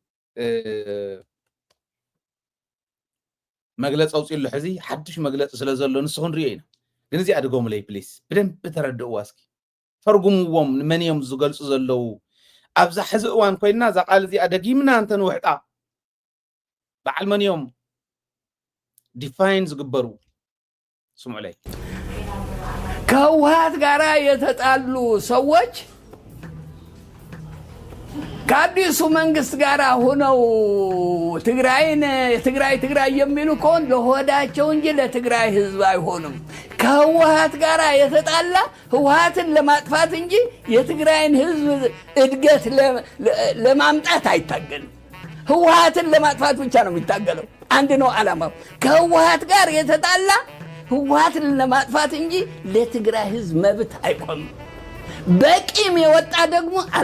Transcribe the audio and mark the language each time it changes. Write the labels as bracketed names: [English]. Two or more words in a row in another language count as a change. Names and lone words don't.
[Tigrinya] መግለጽ ኣውፅኢሉ ሕዚ ሓድሽ መግለጽ ስለ ዘሎ ንስኹን ሪኦ ኢና ግን እዚ ኣድጎምለይ ፕሊስ ብደንብ ተረድእዋ እስኪ ተርጉምዎም መን እዮም ዝገልጹ ዘለው ኣብዛ ሕዚ እዋን ኮይና እዛ ቃል እዚኣ ደጊምና እንተን ውሕጣ በዓል መን እዮም ዲፋይን ዝግበሩ ስምዑ ላይ [Amharic] ከህወሓት ጋር የተጣሉ ሰዎች ከአዲሱ መንግስት ጋር ሆነው ትግራይ የሚሉ ከሆን ለሆዳቸው እንጂ ለትግራይ ህዝብ አይሆንም። ከህወሓት ጋር የተጣላ ህወሓትን ለማጥፋት እንጂ የትግራይን ህዝብ እድገት ለማምጣት አይታገልም። ህወሓትን ለማጥፋት ብቻ ነው የሚታገለው። አንድ ነው ዓላማው። ከህወሓት ጋር የተጣላ ህወሓትን ለማጥፋት እንጂ ለትግራይ ህዝብ መብት አይቆምም። በቂም የወጣ ደግሞ